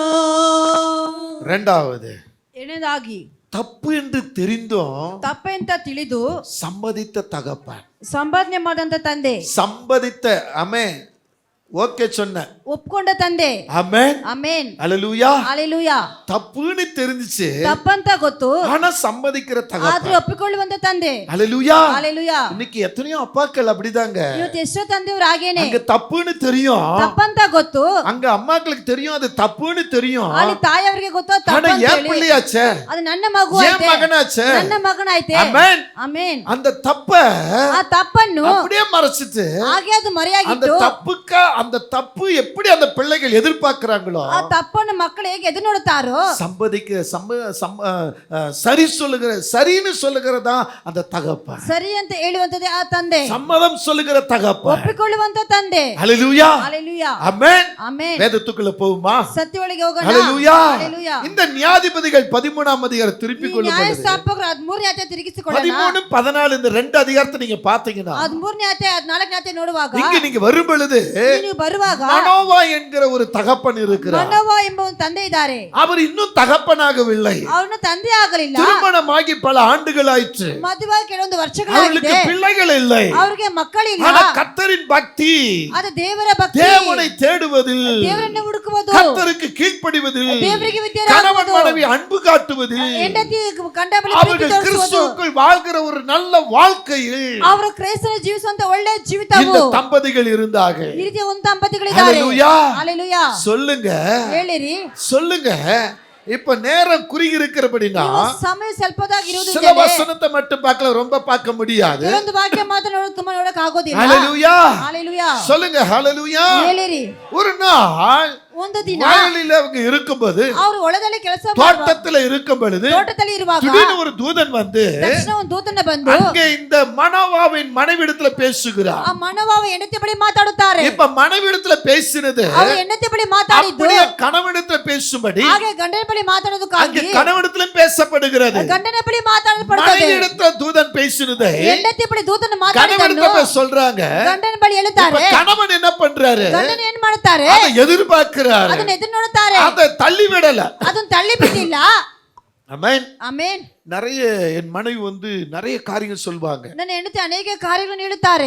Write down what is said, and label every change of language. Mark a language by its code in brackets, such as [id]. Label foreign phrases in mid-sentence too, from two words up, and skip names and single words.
[ta] இரண்டாவது, [kn] ಎರಡನೇದಾಗಿ [ta] தப்பு என்று தெரிந்தும் [kn] ತಪ್ಪೆಂತ ತಿಳಿದು [ta] சம்மதித்த தகப்பன், [kn] ಸಂಪಾದನೆ ಮಾಡಿದಂತ ತಂದೆ, [ta] சம்மதித்த ஆமென், ஓகே சொன்ன [kn] ಒಪ್ಕೊಂಡ ತಂದೆ. [ta] ஆமென், [kn] ಆಮೆನ್. [ta] ஹல்லேலூயா. [kn] ಹಲ್ಲೆಲೂಯಾ. [ta] தப்புன்னு தெரிஞ்சுச்சு, [kn] ತಪ್ಪಂತ ಗೊತ್ತು [ta] ஆனா சம்மதிக்கிற [kn] ಆದ್ರೆ [ta] தகப்பன். [kn] ಒಪ್ಪಿಕೊಳ್ಳುವಂತ ತಂದೆ. [ta] ஹல்லேலூயா. [kn] ಹಲ್ಲೆಲೂಯಾ. [ta] இன்னைக்கு எத்தனையோ அப்பாக்கள் அப்படிதாங்க, [kn] ಇವತ್ತು ಎಷ್ಟೋ ತಂದೆಯವರು ಹಾಗೇನೆ [ta] அங்க தப்புன்னு தெரியும், [kn] ತಪ್ಪಂತ ಗೊತ್ತು, [ta] அங்க அம்மாக்களுக்கு தெரியும் அது தப்புன்னு தெரியும், [kn] ಅಲ್ಲಿ ತಾಯಿಯವರಿಗೆ ಗೊತ್ತು ಅದು [ta] ஆனா [kn] ತಪ್ಪು ಅಂತ [ta] ஏன் [kn] ಹೇಳಿ. [ta] பிள்ளையாச்சே, [kn] ಅದು ನನ್ನ ಮಗು [ta] ஏன் [kn] ಐತೆ, [ta] மகனாச்சே, [kn] ನನ್ನ ಮಗನಾಯ್ತೆ. [ta] ஆமென். [kn] ಆಮೆನ್. [ta] அந்த தப்ப [kn] ಆ ತಪ್ಪನ್ನು [ta] அப்படியே மறைச்சிட்டு [kn] ಹಾಗೆ ಅದು [ta] அந்த [kn] ಮರೆಯಾಗಿಟ್ಟು [ta] அந்த தப்பு எப்படி அந்த பிள்ளைகள் எதிர்பார்க்கிறாங்களோ [kn] ಆ ತಪ್ಪನ್ನು ಮಕ್ಕಳು ಹೇಗೆ ಎದುರು ನೋಡುತ್ತಾರೋ [ta] சரி சொல்லுகிற, சரின்னு சொல்லுகிறதா அந்த தகப்பன், [kn] ಸರಿ ಅಂತ ಹೇಳುವಂತದೇ ಆ ತಂದೆ, [ta] சம்மதம் சொல்லுகிற தகப்பன். [kn] ಒಪ್ಪಿಕೊಳ್ಳುವಂತ ತಂದೆ. [ta] ஹல்லேலூயா. [kn] ಹಲ್ಲೆಲೂಯಾ. [ta] ஆமென். [kn] ಆಮೆನ್. [ta] வேதத்துக்குள்ள போகுமா? [kn] ಸತ್ಯೊಳಗೆ ಹೋಗೋಣ. [ta] ஹல்லேலூயா. [kn] ಹಲ್ಲೆಲೂಯಾ. [ta] இந்த நியாயாதிபதிகள் 13ஆம் அதிகாரம் திருப்பிக் கொள்ளும்போது [kn] ನ್ಯಾಯಸ್ಥಾಪಕರು 13ನೇ ಅಧ್ಯಾಯ ತಿರುಗಿಸಿಕೊಳ್ಳೋಣ. [ta] 13 14 இந்த ரெண்டு அதிகாரத்தை நீங்க பாத்தீங்கன்னா [kn] 13ನೇ ಅಧ್ಯಾಯ 14ನೇ ಅಧ್ಯಾಯ ನೋಡುವಾಗ [ta] இங்க நீங்க வரும் பொழுது [kn] ನೀವು ಬರುವಾಗ [ta] மனோவா என்கிற ஒரு தகப்பன் இருக்கிறார். [kn] ಮನೋವ ಎಂಬ ಒಂದು ತಂದೆ ಇದ್ದಾರೆ. [ta] அவர் இன்னும் தகப்பனாகவில்லை, [kn] ಅವನು ತಂದೆ ಆಗಲಿಲ್ಲ. [ta] திருமணமாகி பல ஆண்டுகள் ஆயிற்று, [kn] ಮದುವೆಯಾಗಿ ಕೆಲವೊಂದು [ta] அவர்களுக்கு [kn] ವರ್ಷಗಳಾಗಿದೆ, [ta] பிள்ளைகள் இல்லை. [kn] ಅವರಿಗೆ ಮಕ್ಕಳಿಲ್ಲ. [ta] ஆனா கர்த்தரின் பக்தி, [kn] ಅದು ದೇವರ ಭಕ್ತಿ, [ta] தேவனை தேடுவதில், [kn] ದೇವರನ್ನು ಹುಡುಕುವುದು, [ta] கர்த்தருக்கு கீழ்ப்படிவதில், [kn] ದೇವರಿಗೆ [ta] கணவன் [kn] ವಿಧೇಯರಾಗುವುದು, [ta] மனைவி அன்பு காட்டுவதில், [kn] ಹೆಂಡತಿ ಗಂಡ ಬಳಿ ಪ್ರೀತಿ [ta] அவர்கள் [kn] ತೋರಿಸುವುದು, [ta] கிறிஸ்துவுக்குள் வாழ்கிற ஒரு நல்ல வாழ்க்கையில் [kn] ಅವರು ಕ್ರೈಸ್ತನ ಜೀವಿಸುವಂತ ಒಳ್ಳೆ [ta] இந்த [kn] ಜೀವಿತವು [ta] தம்பதிகள் இருந்தாங்க. [kn] ಈ ರೀತಿಯ ಒಂದು ದಂಪತಿಗಳಿದ್ದಾರೆ. [ta] ஹல்லேலூயா. [kn] ಹಲ್ಲೆಲೂಯಾ. [ta] சொல்லுங்க [kn] ಹೇಳಿರಿ. [ta] சொல்லுங்க. இப்ப நேரம் குறுகி இருக்கிறபடினா [kn] ಸಮಯ ಸ್ವಲ್ಪದಾಗಿರುವುದು [ta] சில வசனத்தை மட்டும் பார்க்கல, ரொம்ப பார்க்க முடியாது. [kn] ಕೆಲವೊಂದು ವಾಕ್ಯ ಮಾತ್ರ ತುಂಬಾ ನೋಡಕ್ ಆಗೋದಿಲ್ಲ. [ta] ஹல்லேலூயா. [kn] ಹಲ್ಲೆಲೂಯಾ. [ta] சொல்லுங்க ஹல்லேலூயா. [kn] ಹೇಳಿರಿ. [ta] ஒரு நாள் [kn] ಒಂದು ದಿನ [ta] வயலில் அவங்க இருக்கும்போது, [kn] ಅವರು ಹೊಲದಲ್ಲಿ ಕೆಲಸ [ta] தோட்டத்துல இருக்கும் பொழுது [kn] ತೋಟದಲ್ಲಿ ಇರುವಾಗ [ta] திடீர்னு ஒரு தூதன் வந்து [kn] ತಕ್ಷಣ ಒಂದು ದೂತನ ಬಂದು [ta] அங்கே இந்த மனோவாவின் மனைவிடத்துல பேசுகிறார். [kn] ಆ ಮನೋವಾವ ಹೆಂಡತಿ ಬಳಿ ಮಾತಾಡುತ್ತಾರೆ. [ta] இப்ப மனைவிடத்துல பேசினது [kn] ಅವರು ಹೆಂಡತಿ ಬಳಿ ಮಾತಾಡಿದ್ದು [ta] அப்படியே கணவனிடத்துல பேசும்படி [kn] ಹಾಗೆ ಗಂಡನ ಬಳಿ ಮಾತಾಡೋದಕ್ಕಾಗಿ [ta] அங்கே கணவனிடத்திலும் பேசப்படுகிறது. [kn] ಗಂಡನ ಬಳಿ ಮಾತಾಡಲ್ಪಡುತ್ತದೆ. [ta] மனைவிடத்துல தூதன் பேசினது [kn] ಹೆಂಡತಿ ಬಳಿ ದೂತನ ಮಾತಾಡಿದನ್ನು [ta] கணவனிடத்துல சொல்றாங்க. [kn] ಗಂಡನ ಬಳಿ ಹೇಳುತ್ತಾರೆ. [ta] இப்ப கணவன் என்ன பண்றாரு? [kn] ಗಂಡನ ಏನ್ ಮಾಡುತ್ತಾರೆ? [ta] அதை எதிர்பார்க்கிறாரு, [kn] ಅದನ್ನ ಎದುರು ನೋಡುತ್ತಾರೆ. [ta] அதை தள்ளி விடல. [kn] ಅದನ್ನ ತಳ್ಳಿ ಬಿಟ್ಟಿಲ್ಲ. [ta] ஆமென். [kn] ಆಮೆನ್. [ta] நிறைய என் மனைவி வந்து நிறைய காரியங்கள் சொல்வாங்க. [kn] ನನ್ನ ಹೆಂಡತಿ ಅನೇಕ ಕಾರ್ಯಗಳನ್ನು ಹೇಳುತ್ತಾರೆ.